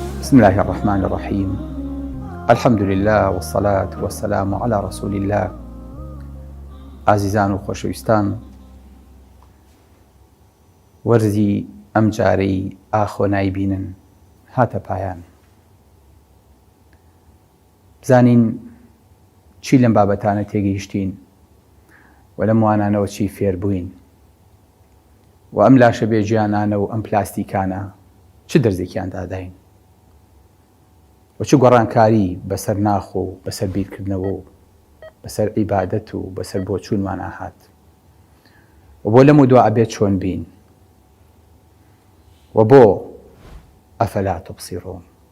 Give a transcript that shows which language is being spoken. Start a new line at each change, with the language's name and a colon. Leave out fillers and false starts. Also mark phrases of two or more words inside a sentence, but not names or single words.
Arabic: بسم الله الرحمن الرحيم. الحمد لله والصلاة والسلام على رسول الله.
Central Kurdish: عزیزان و خۆشەویستان، وەرزی ئەم جارەی ئاخۆ نایبینن هاتە پایان. بزانین چی لەم بابەتانە تێگەیشتین و لەم وانانەوە چی فێر بووین و ئەم لاشە بێجیانانە و ئەم پلاستیکانە چ دەرزێکیان داداین و چ گۆڕانکاری بەسەر ناخ و بەسەر بیرکردنەوە و بەسەر عیبادەت و بەسەر بۆ چوونمان هات و بۆ لەم و دوا ئەبێت چۆن بین و بۆ
Arabic: ئەفەلا تبصیرون.